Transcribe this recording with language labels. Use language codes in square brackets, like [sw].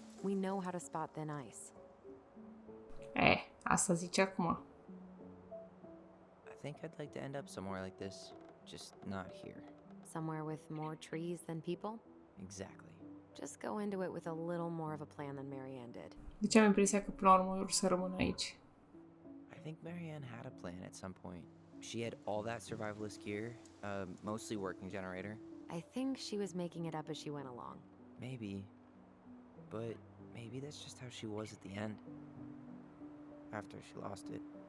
[en] We know how to spot thin ice. [ro] Asta zice acum. [en] I think I'd like to end up somewhere like this, just not here. Somewhere with more trees than people? Exactly. Just go into it with a little more of a plan than Marianne did. [ro] Deci am impresia că până la urmă vor să rămână aici. [en] I think Marianne had a plan at some point. She had all that survivalist gear, mostly working generator. I think she was making it up as she went along. Maybe. But maybe that's just how she was at the end. After she lost it.